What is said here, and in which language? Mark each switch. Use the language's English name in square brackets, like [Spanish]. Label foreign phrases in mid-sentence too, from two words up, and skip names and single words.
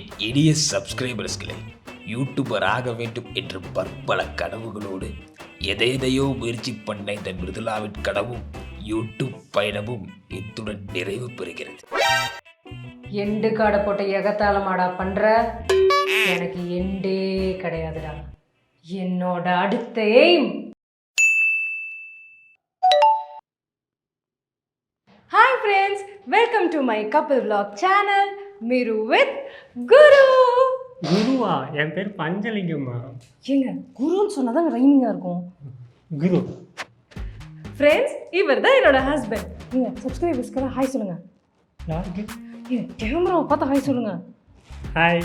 [Tamil] இனிய சப்ஸ்கிரைபர்ஸ்களே, யூடியூபர் ஆக வேண்டும் என்ற பற்பல கனவுகளோடு எதையோ முயற்சி பண்ண இந்த மிருதுலாவின் கனவும் யூடியூப் பயணமும் இத்துடன் நிறைவு பெறுகிறது. எண்டு காடை போட்ட எகத்தாளமாடா பண்ற, எனக்கு எண்டே கிடையாதுடா. என்னோட அடுத்த எய்ம். [English] Hi friends, welcome to my couple vlog channel. [Telugu] మీరు విత్ குரு. [Tamil] குருவா? என் பேர் பஞ்சலிங்கம்மா. ஏங்க குருன்னு சொன்னாதான் ரைமிங்காக இருக்கும். குரு. ஃப்ரெண்ட்ஸ், இவர் தான் என்னோட ஹஸ்பண்ட். நீங்கள் சப்ஸ்கிரைபர்ஸ்க்கெல்லாம் ஹாய் சொல்லுங்க. யாருக்கு? கேமராவை பார்த்தா ஹாய் சொல்லுங்க. ஹாய்.